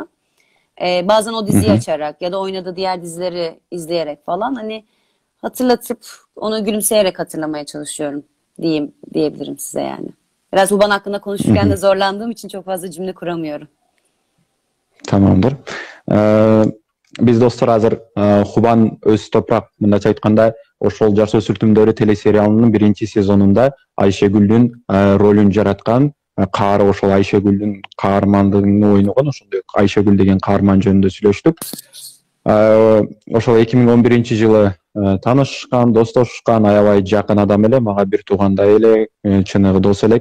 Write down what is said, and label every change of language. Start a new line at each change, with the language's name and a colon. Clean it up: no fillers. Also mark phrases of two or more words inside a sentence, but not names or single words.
Turkish: Bazen o diziyi açarak ya da oynadığı diğer dizileri izleyerek falan hani hatırlatıp onu gülümseyerek hatırlamaya çalışıyorum diyebilirim size yani. Biraz Huban hakkında konuşurken de zorlandığım için çok fazla cümle kuramıyorum.
Kyrgyz: Tamamdır. Биз достор азыр Huban Öztoprak mындайча айтканда ошол Жашоо сүртүмдөрү телесериалынын биринчи сезонунда Айшегүлдүн ролун жараткан, ошол Айшегүлдүн каармандыгын ойногон, ошондой Айшегүл деген каарман жөнүндө сүйлөштүк. Ошол 2011-жылы таанышкан, достошкан, аябай жакын адам эле, мага бир туугандай эле, чыныгы дос элек.